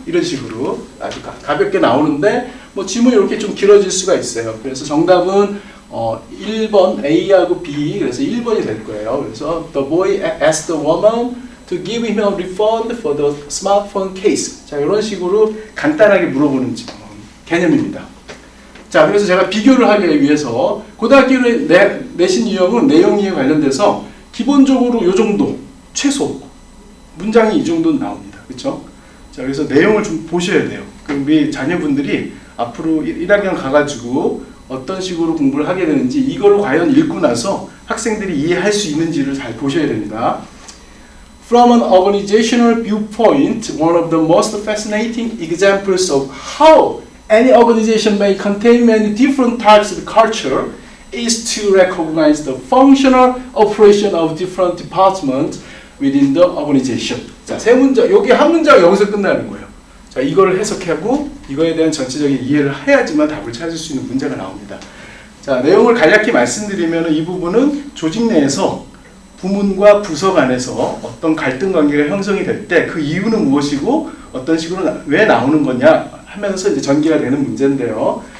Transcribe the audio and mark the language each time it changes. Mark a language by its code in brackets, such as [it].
[ko] 이런 식으로 아주 가볍게 나오는데 뭐 지문이 이렇게 좀 길어질 수가 있어요. 그래서 정답은 1번 A하고 B 그래서 1번이 될 거예요. 그래서 [en] The boy asked the woman to give him a refund for the smartphone case. [ko] 자, 이런 식으로 간단하게 물어보는 개념입니다. 자, 그래서 제가 비교를 하기 위해서 고등학교의 내신 유형은 내용 이해 관련돼서 기본적으로 이 정도 최소 문장이 이 정도 나옵니다. 그렇죠? 자, 그래서 내용을 좀 보셔야 돼요. 그럼 우리 자녀분들이 앞으로 1학년 가가지고 어떤 식으로 공부를 하게 되는지 이거를 과연 읽고 나서 학생들이 이해할 수 있는지를 잘 보셔야 됩니다. [en] From an organizational viewpoint, one of the most fascinating examples of how any organization may contain many different types of culture is to recognize the functional operation of different departments within the organization. [ko] 자, 세 문장, 여기 한 문장 여기서 끝나는 거예요. 자, 이거를 해석하고 이거에 대한 전체적인 이해를 해야지만 답을 찾을 수 있는 문제가 나옵니다. 자, 내용을 간략히 말씀드리면 이 부분은 조직 내에서 부문과 부서 간에서 어떤 갈등 관계가 형성이 될 때 그 이유는 무엇이고 어떤 식으로 왜 나오는 거냐 하면서 이제 전개가 되는 문제인데요.